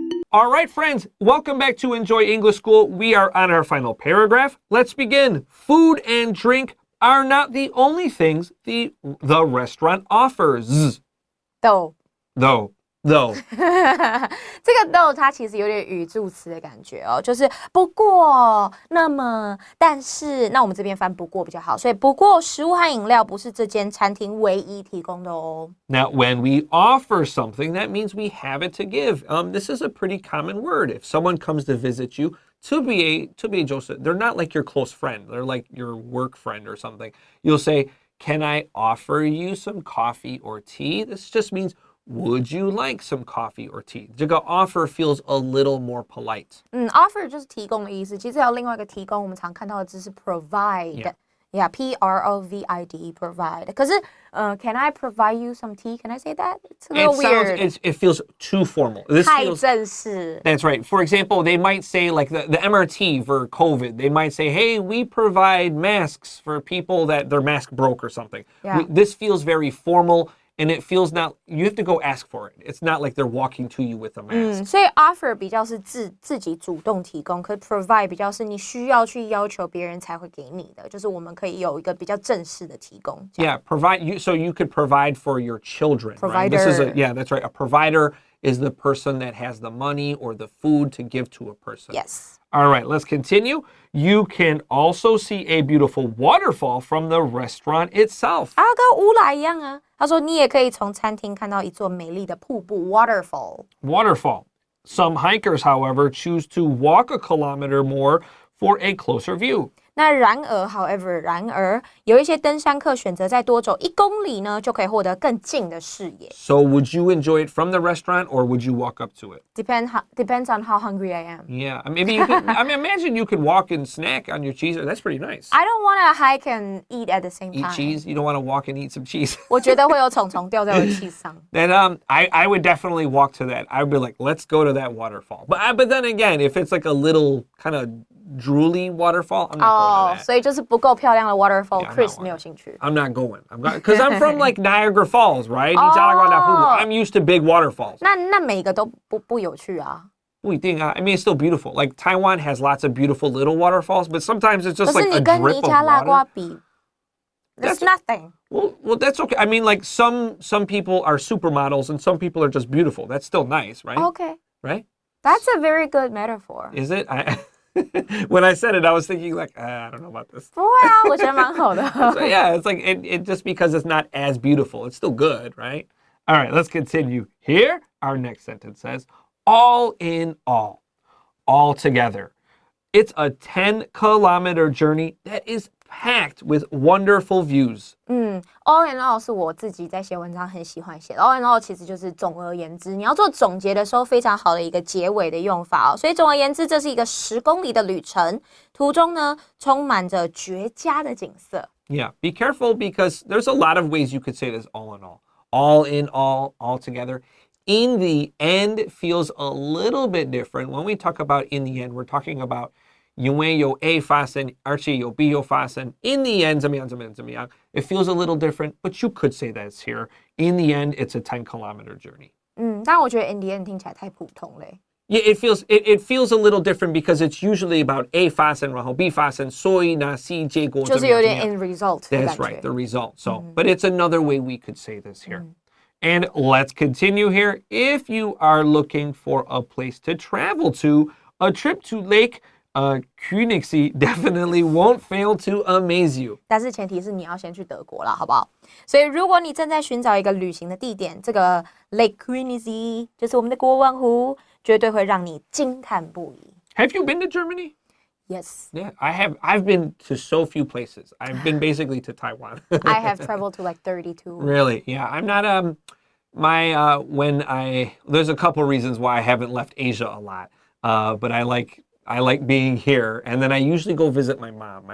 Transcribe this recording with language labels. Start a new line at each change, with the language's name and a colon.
English: All right, friends, welcome back to Enjoy English School. We are on our final paragraph. Let's begin. Food and drink are not the only things the restaurant offers. Though.
Chinese: 这个 though 它其实有点语助词的感觉哦，就是不过、那么、但是，那我们这边翻不过比较好，所以不过食物和饮料不是这间餐厅唯一提供的哦。
English: Now, when we offer something, that means we have it to give. This is a pretty common word. If someone comes to visit you, to be Joseph, they're not like your close friend. They're like your work friend or something. You'll say, "Can I offer you some coffee or tea?" This just means, would you like some coffee or tea?
Chinese: 这个
English: offer feels a little more polite.
Chinese: Offer 就是提供的意思。其实还有另外一个提供，我们常看到的字是 provide.
English: Yeah, P-R-O-V-I-D, provide.
Chinese: 可是
English: can I provide you some tea? Can I say that? It's a little weird. It feels too formal.
Chinese: 太正式。
English: That's right. For example, they might say like the MRT for COVID. They might say, "Hey, we provide masks for people that their mask broke or something." Yeah. This feels very formal. And it feels not, you have to go ask for it. It's not like they're walking to you with a mask.
Chinese: 所以 offer 比较是自己主动提供，可是 provide 比较是你需要去要求别人才会给你的，就是我们可以有一个比较正式的提供。
English: Yeah, so you could provide for your children. Provider. Right? Yeah, that's right. A provider is the person that has the money or the food to give to a person. Yes. All right, let's continue. You can also see a beautiful waterfall from the restaurant itself.
Chinese: 跟乌来一样啊。他说你也可以从餐厅看到一座美丽的瀑布 waterfall.
English: Waterfall. Some hikers, however, choose to walk a kilometer more for a closer view.
Chinese: 那然而，有一些登山客选择再多走1公里呢，就可以获得更近的视野。
English: So would you enjoy it from the restaurant or would you walk up to it? Depends on how hungry I am. Yeah, maybe you could, imagine you could walk and snack on your cheese. That's pretty nice. I don't want to hike and eat at the same time. Eat cheese? You don't want to walk and eat some cheese?
Chinese: 我觉得会有虫虫掉在我的 cheese 上。
English: Then I would definitely walk to that. I would be like, let's go to that waterfall. But then again, if it's like a little kind of drooly waterfall, I'm not going to that.
Chinese: 所以就是不够漂亮的 waterfall, Chris 没有兴趣。
English: I'm not going. Because I'm from like Niagara Falls, right? I'm used to big waterfalls.
Chinese: 那每个都不有趣啊。不一定啊.
English: I mean, it's still beautiful. Like Taiwan has lots of beautiful little waterfalls, but sometimes it's just like a drip of water.
Chinese: 可是你跟尼加拉瓜比,
English: that's nothing. Well, that's okay. I mean, like some people are supermodels and some people are just beautiful. That's still nice, right? Okay. Right? That's a very good metaphor. Is it? When I said it, I was thinking like, I don't know about this.
Chinese: 不会啊，我觉得蛮好的。
English: So yeah, it's like it just because it's not as beautiful, it's still good, right? All right, let's continue. Here, our next sentence says, all in all together. It's a 10-kilometer journey that is packed with wonderful views.
Chinese: All in all 是我自己在写文章很喜欢写的。 All in all 其实就是总而言之，你要做总结的时候非常好的一个结尾的用法哦。所以总而言之，这是一个10公里的旅程，途中呢充满着绝佳的景色。
English: Yeah, be careful because there's a lot of ways you could say this all in all. All in all together. In the end feels a little bit different. When we talk about in the end, we're talking about
Chinese: 因为有 A 发生，而且有 B 又发生。
English: In the end,
Chinese: 怎么样？
English: It feels a little different, but you could say that's here. In the end, it's a 10-kilometer journey.
Chinese: 但我觉得
English: in the end
Chinese: 听起来太普通嘞。
English: Yeah, it feels a little different because it's usually about
Chinese: A 发生，然后 B 发生，所以呢 C 结果就是有点
English: in result
Chinese: 的感觉。
English: That's right, the result. So, but it's another way we could say this here. And let's continue here. If you are looking for a place to travel to, a trip to Lake Königssee definitely won't fail to amaze you.
Chinese: 但是前提是你要先去德国了，好不好？所以如果你正在寻找一个旅行的地点，这个 Lake Königssee 就是我们的国王湖，绝对会让你惊叹不已。
English: Have you been to Germany? Yes. Yeah, I have. I've been to so few places. I've been basically to Taiwan. I have traveled to like 32. Really? Yeah, I'm not there's a couple reasons why I haven't left Asia a lot. But I like being here, and then I usually go visit my mom.